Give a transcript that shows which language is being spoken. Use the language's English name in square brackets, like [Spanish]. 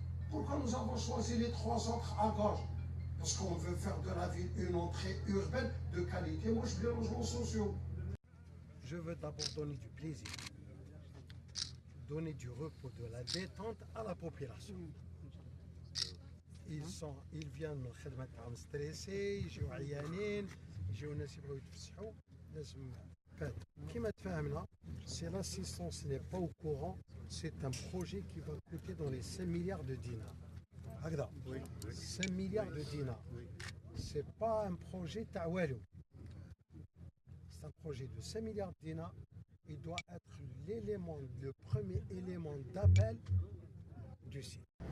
[French] Pourquoi nous avons choisi les 3 autres à gauche? Parce qu'on veut faire de la ville une entrée urbaine de qualité. Moi, je veux des logements sociaux. Je veux d'abord donner du plaisir, donner du repos, de la détente à la population. [Arabic] Ils viennent من الخدمة تاعهم ستريسي، يجيو عيانين، يجيو ناس يبغوا يتفسحوا، لازم فات. كيما تفاهمنا، [French] si l'assistance n'est pas au courant, c'est un projet qui va coûter dans les 5 milliards de dinars. هكذا 5 milliards de dinars. C'est pas un projet [Arabic] تاع والو. [French] C'est un projet de 5 milliards de dinars. Il doit être le premier élément d'appel du site.